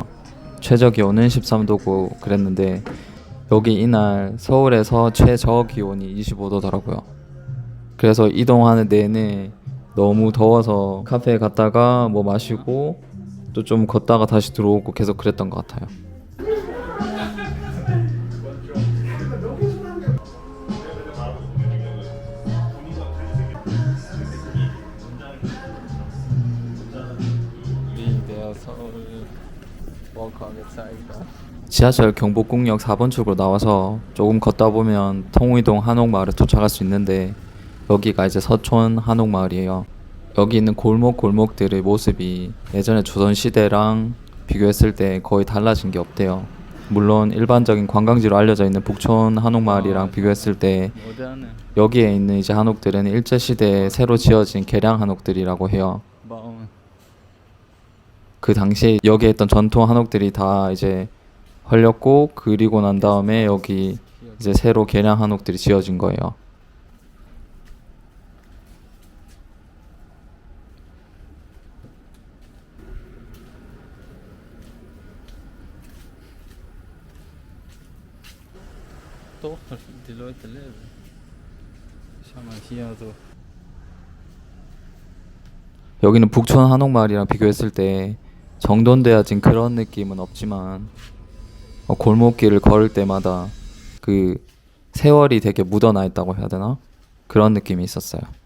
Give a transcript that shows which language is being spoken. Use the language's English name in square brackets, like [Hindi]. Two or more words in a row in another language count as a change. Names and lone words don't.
[Korean] 최저 기온은 13도고 그랬는데 여기 이날 서울에서 최저 기온이 25도더라고요. 그래서 이동하는 내내 너무 더워서 카페에 갔다가 뭐 마시고 또 좀 걷다가 다시 들어오고 계속 그랬던 것 같아요. [German] Wie der Seoul Walker gezeigt hat. [Korean] 지하철 경복궁역 4번 출구로 나와서 조금 걷다 보면 통의동 한옥마을에 도착할 수 있는데 여기가 이제 서촌 한옥마을이에요. 여기 있는 골목골목들의 모습이 예전에 조선시대랑 비교했을 때 거의 달라진 게 없대요. 물론 일반적인 관광지로 알려져 있는 북촌 한옥마을이랑 비교했을 때 모던은 여기에 있는 이제 한옥들은 일제시대에 새로 지어진 개량 한옥들이라고 해요. 마음. 그 당시에 여기에 있던 전통 한옥들이 다 이제 헐렸고 그리고 난 다음에 여기 이제 새로 개량 한옥들이 지어진 거예요. [German] Doch, die Leute leben. Schau mal hier so. [Korean] 여기는 북촌 한옥마을이랑 비교했을 때 정돈되어진 그런 느낌은 없지만 골목길을 걸을 때마다 그 세월이 되게 묻어나 있다고 해야 되나? 그런 느낌이 있었어요.